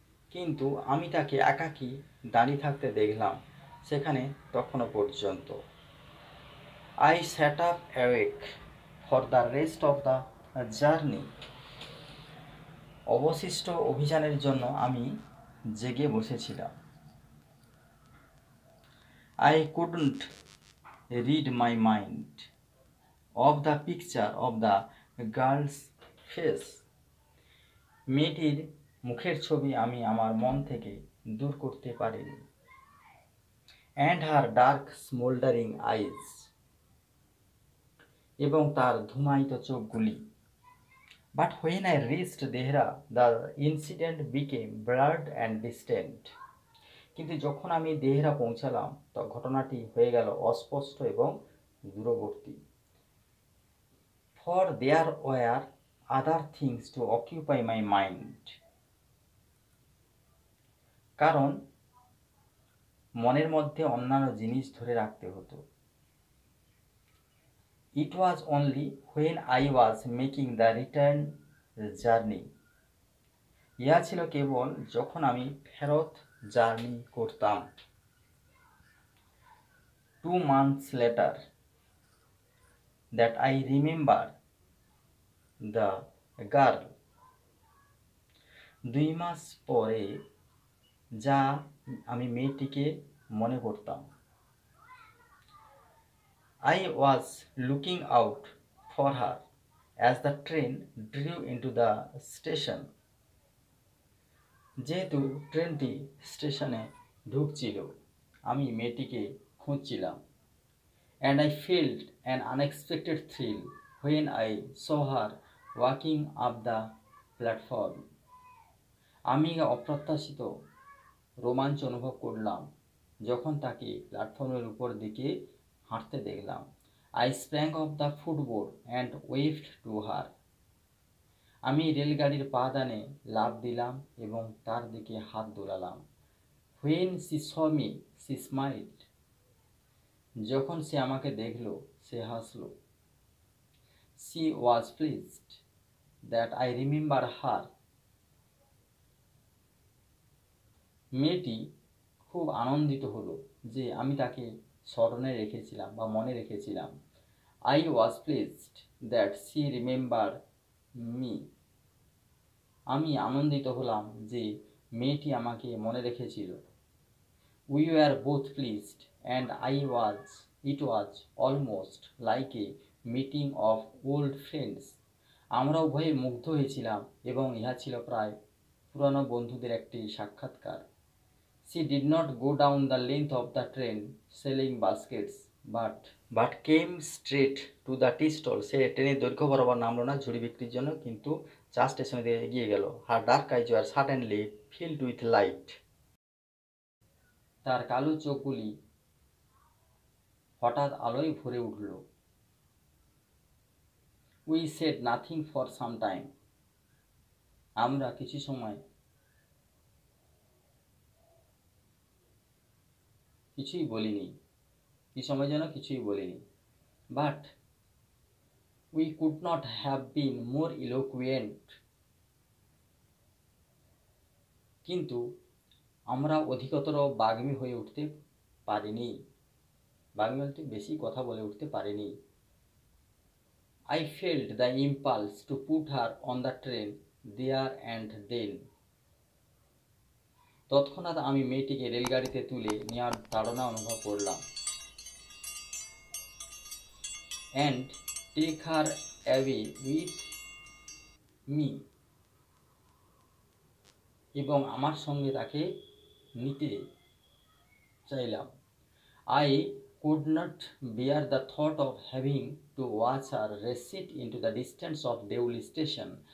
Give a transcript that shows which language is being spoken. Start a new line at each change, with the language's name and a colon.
Bangla: কিন্তু আমি তাকে একাকী দাঁড়িয়ে থাকতে দেখলাম সেখানে তখনও পর্যন্ত।
English: I sat up awake for the rest of the journey.
Bangla: অবশিষ্ট অভিযানের জন্য আমি জেগে বসেছিলাম।
English: I couldn't read my mind of the picture of the girl's face.
Bangla: মেয়েটির মুখের ছবি আমি আমার মন থেকে দূর করতে পারিনি।
English: And her dark smoldering eyes,
Bangla: এবং তার ধূমায়িত চোখগুলি।
English: But when I reached Dehra, the incident became blurred and distant.
Bangla: কিন্তু যখন আমি দেহরা পৌঁছালাম তখন ঘটনাটি হয়ে গেল অস্পষ্ট এবং দূরবর্তী।
English: For there were other things to occupy my mind.
Bangla: কারণ মনের মধ্যে অন্যান্য জিনিস ধরে রাখতে হতো।
English: It was only when I was making the return journey.
Bangla: ইহা ছিল কেবল যখন আমি ফেরত জার্নি করতাম।
English: 2 months later that I remember the girl.
Bangla: 2 মাস পরে যা আমি মেয়েটিকে মনে করতাম।
English: I was looking out for her as the train drew into the station.
Bangla: যেহেতু ট্রেনটি স্টেশনে ঢুকছিল, আমি মেয়েটিকে খুঁজছিলাম।
English: And I felt an unexpected thrill when I saw her walking up the platform.
Bangla: আমি অপ্রত্যাশিত রোমাঞ্চ অনুভব করলাম যখন তাকে প্ল্যাটফর্মের উপর দিকে হাঁটতে দেখলাম।
English: I sprang off the footboard and waved to her.
Bangla: আমি রেলগাড়ির পাদানে লাফ দিলাম এবং তার দিকে হাত দোলালাম।
English: When she saw me, she smiled.
Bangla: যখন সে আমাকে দেখল, সে হাসল।
English: She was pleased that I remember her.
Bangla: মেয়েটি খুব আনন্দিত হলো যে আমি তাকে স্মরণে রেখেছিলাম বা মনে রেখেছিলাম।
English: I was pleased that she remembered me.
Bangla: আমি আনন্দিত হলাম যে মেয়েটি আমাকে মনে রেখেছিল।
English: We were both pleased and it was almost like a meeting of old friends.
Bangla: আমরা উভয়ে মুগ্ধ হয়েছিলাম এবং ইহা ছিল প্রায় পুরানো বন্ধুদের একটি সাক্ষাৎকার।
English: She did not go down the length of the train selling baskets but came straight to the tea stall.
Bangla: সে ট্রেনের দৈর্ঘ্য বরাবর নামলো না ঝুড়ি বিক্রির জন্য, কিন্তু চা স্টেশনে দিয়ে এগিয়ে গেল।
English: Her dark eyes were suddenly filled with light.
Bangla: তার কালো চোখগুলি হঠাৎ আলোয় ভরে উঠল।
English: We said nothing for some time.
Bangla: আমরা কিছু সময় কিছুই বলিনি, কি সময় যেন কিছুই বলিনি।
English: But we could not have been more eloquent.
Bangla: কিন্তু আমরা অধিকতর বাগ্মী হয়ে উঠতে পারিনি। বাগ্মী বলতে বেশি কথা বলে উঠতে পারিনি।
English: I felt the impulse to put her on the train there and then.
Bangla: তৎক্ষণাৎ আমি মেয়েটিকে রেলগাড়িতে তুলে নেওয়ার তাড়না অনুভব করলাম।
English: And take her away with me.
Bangla: এবং আমার সঙ্গে তাকে নিতে চাইলাম।
English: I could not bear the thought of having to watch her recede into the distance of Deuli station.